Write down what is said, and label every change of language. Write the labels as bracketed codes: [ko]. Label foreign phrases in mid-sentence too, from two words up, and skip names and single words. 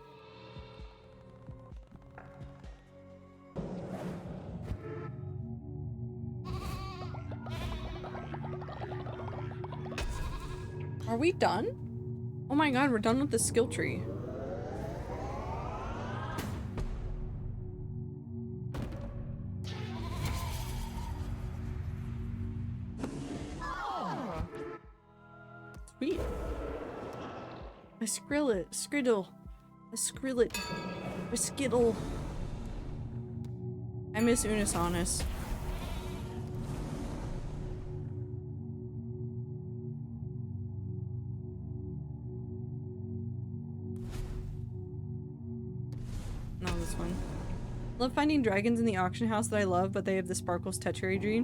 [en] Are we done? Oh my god, we're done with the skill tree. Sweet. A skrillet, skriddle, a skrillet, a skittle. I miss Unis Honest. No, this one. Love finding dragons in the auction house that I love, but they have the Sparkles Tetrary Dream.